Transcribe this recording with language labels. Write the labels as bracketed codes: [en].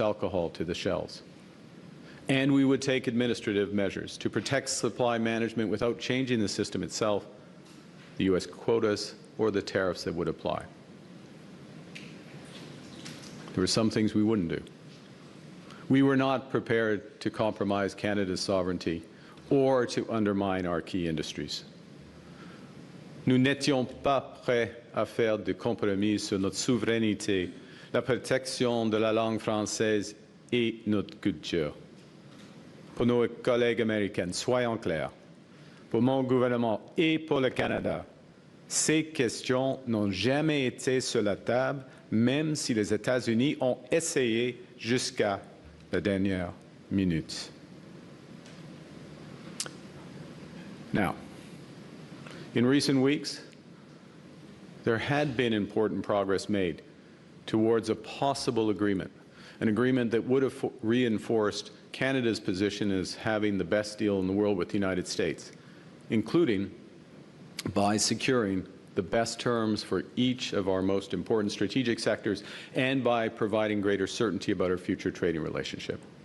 [en] alcohol to the shelves. And we would take administrative measures to protect supply management without changing the system itself, the U.S. quotas, or the tariffs that would apply. There were some things we wouldn't do. We were not prepared to compromise Canada's sovereignty or to undermine our key industries. [fr] Nous n'étions pas prêts à faire de compromis sur notre souveraineté, la protection de la langue française et notre culture. Pour nos collègues américains, soyons clairs, pour mon gouvernement et pour le Canada, ces questions n'ont jamais été sur la table, même si les États-Unis ont essayé jusqu'à la dernière minute. [en] Now, in recent weeks, there had been important progress made towards a possible agreement, an agreement that would have reinforced Canada's position as having the best deal in the world with the United States, including by securing the best terms for each of our most important strategic sectors and by providing greater certainty about our future trading relationship.